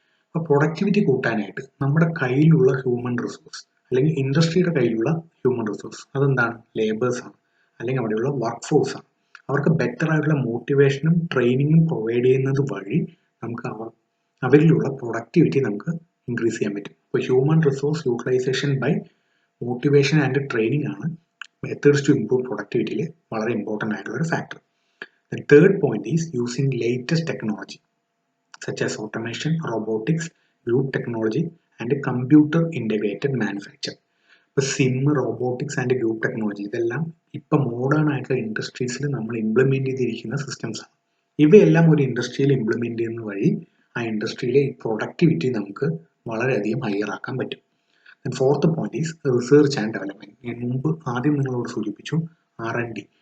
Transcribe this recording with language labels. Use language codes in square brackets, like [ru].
[ml] അപ്പോൾ പ്രൊഡക്ടിവിറ്റി കൂട്ടാനായിട്ട് നമ്മുടെ കയ്യിലുള്ള ഹ്യൂമൻ റിസോഴ്സ്, അല്ലെങ്കിൽ ഇൻഡസ്ട്രിയുടെ കയ്യിലുള്ള ഹ്യൂമൻ റിസോഴ്സ്, അതെന്താണ്? ലേബേഴ്സ് ആണ്, അല്ലെങ്കിൽ അവിടെയുള്ള വർക്ക് ഫോഴ്സ് ആണ്. അവർക്ക് ബെറ്റർ ആയിട്ടുള്ള മോട്ടിവേഷനും ട്രെയിനിങ്ങും പ്രൊവൈഡ് ചെയ്യുന്നത് വഴി നമുക്ക് അവരിലുള്ള പ്രൊഡക്ടിവിറ്റി നമുക്ക് ഇൻക്രീസ് ചെയ്യാൻ പറ്റും. അപ്പോൾ [en] human resource utilization by motivation and training [ml] ആണ് [en] methods to improve productivity [ml] വളരെ [en] important [ml] ആയിട്ടുള്ള ഒരു [en] factor. The third point is using latest technology such as automation, robotics, group technology and computer integrated manufacture. [ml] ഇപ്പോൾ SIM, robotics and group technology ഇതെല്ലാം ഇപ്പം modern ആയിട്ടുള്ള ഇൻഡസ്ട്രീസിൽ നമ്മൾ implement ചെയ്തിരിക്കുന്ന സിസ്റ്റംസാണ്. ഇവയെല്ലാം ഒരു ഇൻഡസ്ട്രിയിൽ ഇംപ്ലിമെൻറ്റ് ചെയ്യുന്ന വഴി ആ ഇൻഡസ്ട്രിയിലെ പ്രൊഡക്ടിവിറ്റി നമുക്ക് വളരെയധികം ഹയർ ആക്കാൻ പറ്റും. [en] Fourth point is research and development. [ml] ഞാൻ മുമ്പ് ആദ്യം നിങ്ങളോട് സൂചിപ്പിച്ചു R&D.